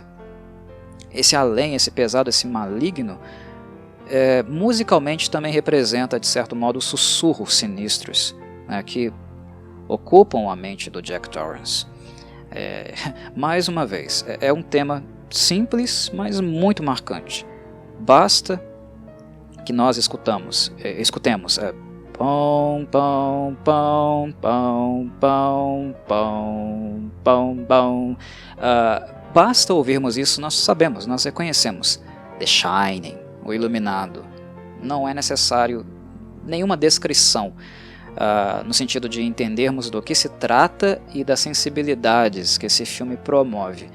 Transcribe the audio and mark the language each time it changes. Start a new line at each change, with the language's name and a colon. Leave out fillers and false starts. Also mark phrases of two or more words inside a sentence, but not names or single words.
Portuguese: Esse além, esse pesado, esse maligno, musicalmente também representa, de certo modo, sussurros sinistros, né, que ocupam a mente do Jack Torrance. Mais uma vez, é um tema simples, mas muito marcante. Basta que nós escutemos pom pom pom pom pom pom pom pom. Basta ouvirmos isso, nós sabemos, nós reconhecemos The Shining, o Iluminado. Não é necessário nenhuma descrição, no sentido de entendermos do que se trata e das sensibilidades que esse filme promove.